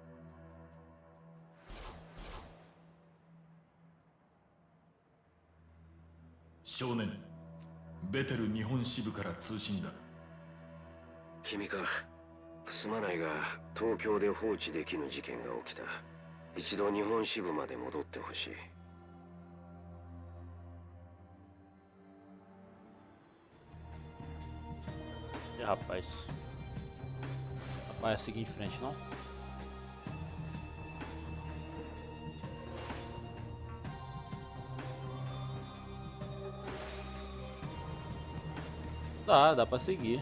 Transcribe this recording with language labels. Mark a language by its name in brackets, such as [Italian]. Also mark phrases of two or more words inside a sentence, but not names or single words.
[Japanese] 少年、ベテル日本支部から通信だ。君か。すまないが東京で放置できぬ事件が起きた。一度日本支部まで戻ってほしい。 [Portuguese] E rapaz. Vai seguir em frente, não? Dá pra seguir.